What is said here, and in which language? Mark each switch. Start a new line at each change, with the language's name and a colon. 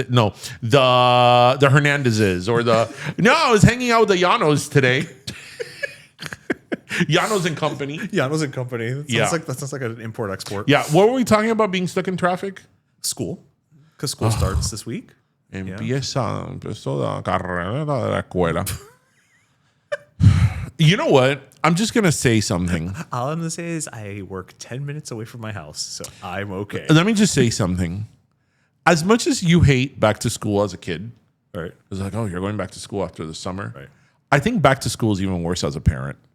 English: No, the Hernandezes or I was hanging out with the Llanos today. Llanos and Company. Llanos and Company. That sounds like an import-export. Yeah, what were we talking about? Being stuck in traffic? School. Because school starts this week.
Spanish: Empezó la carrera de la escuela.
English: You know what? I'm just gonna say something. All I'm gonna say is I work 10 minutes away from my house, so I'm okay. Let me just say something. As much as you hate back to school as a kid, Right. it's like, oh, you're going back to school after the summer. Right. I think back to school is even worse as a parent.